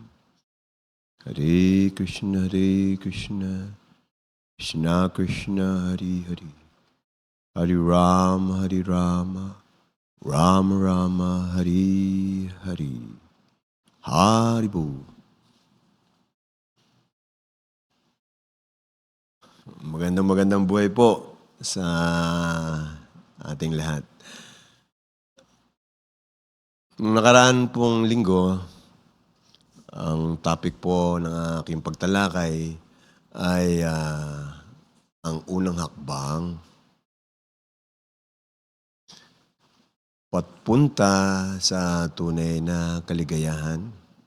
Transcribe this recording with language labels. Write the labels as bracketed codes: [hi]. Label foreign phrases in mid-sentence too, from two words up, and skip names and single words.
[tl] Hare Krishna, Krishna Krishna, Hare Hare, Hare Rama, Rama Rama, Hare Hare. Haribo. Magandang buhay po sa ating lahat. Nung nakaraan pong linggo, ang topic po ng aking pagtalakay ay ang unang hakbang papunta sa tunay na kaligayahan.